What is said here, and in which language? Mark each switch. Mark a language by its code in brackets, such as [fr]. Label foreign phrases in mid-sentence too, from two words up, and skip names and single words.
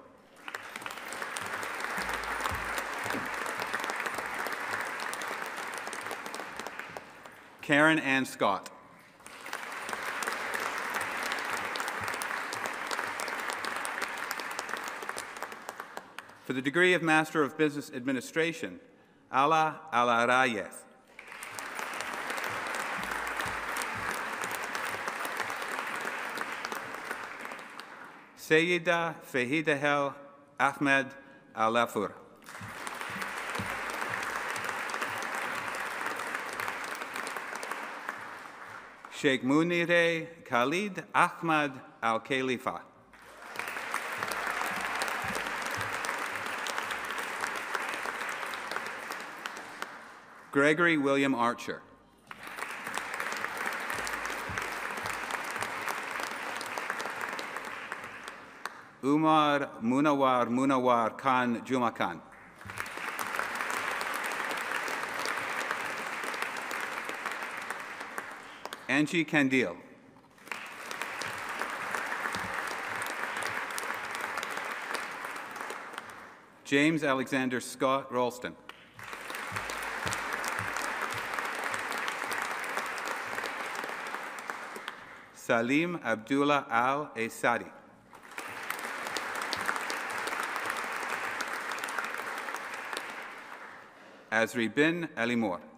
[en] Karen Ann Scott. For the degree of Master of Business Administration, Ala Alarayez. Sayyida Fahidahel Ahmed Al-Lafur. Sheikh Munire Khalid Ahmad Al-Khalifa. Gregory William Archer. Umar Munawar Khan Juma Khan. Angie Candile. James Alexander Scott Ralston. Salim Abdullah Al-Asadi. Azri bin Alimor.